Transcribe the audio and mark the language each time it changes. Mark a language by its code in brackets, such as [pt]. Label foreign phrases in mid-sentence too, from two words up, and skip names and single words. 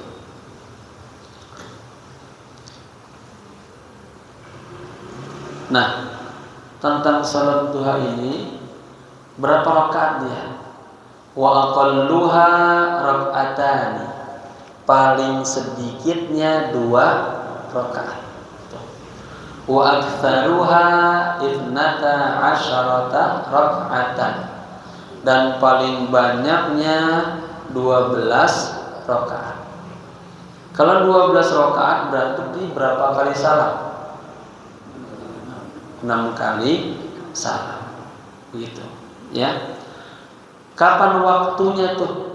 [id] Nah, tentang salat duha ini berapa rakaat dia? [ar] وأقلها ركعتان. [id] Paling sedikitnya 2 rakaat. [ar] وأكثرها 12 ركعة. [id] Dan paling banyaknya 12 rakaat. Kalau 12 rakaat berarti berapa kali salat? 6 kali salat. Begitu, ya. Kapan waktunya tuh?